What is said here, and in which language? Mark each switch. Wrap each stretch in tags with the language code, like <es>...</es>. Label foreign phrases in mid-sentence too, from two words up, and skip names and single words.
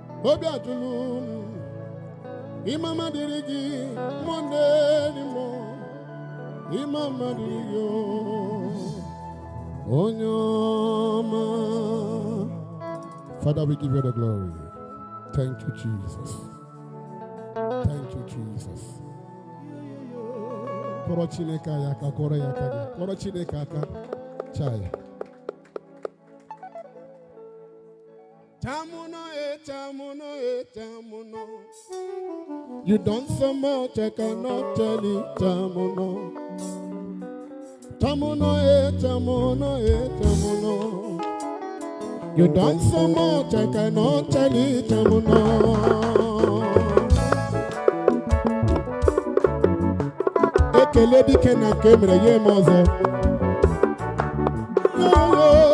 <ig>Obi ajụlụ m. Ịma mma dịrị gị, mmụọ na-eri mmụọ. Ịma mma dịrị gị, o, onye ọma.</ig> <en>Father, we give you the glory. Thank you, Jesus. Thank you, Jesus.</en> <ig>Kụrụ Chineke anyị aka, kụrụ ya aka gị. Kụrụ Chineke aka. Chai.</ig> <en>Tamuno, eh, Tamuno, eh, Tamuno. You done so much, I cannot tell it, Tamuno. Tamuno, eh, Tamuno, eh, Tamuno. You done so much, I cannot tell it, Tamuno.</en> <ig>Ekele dike na nke mere ya eme ọzọ. Yo, yo.</ig>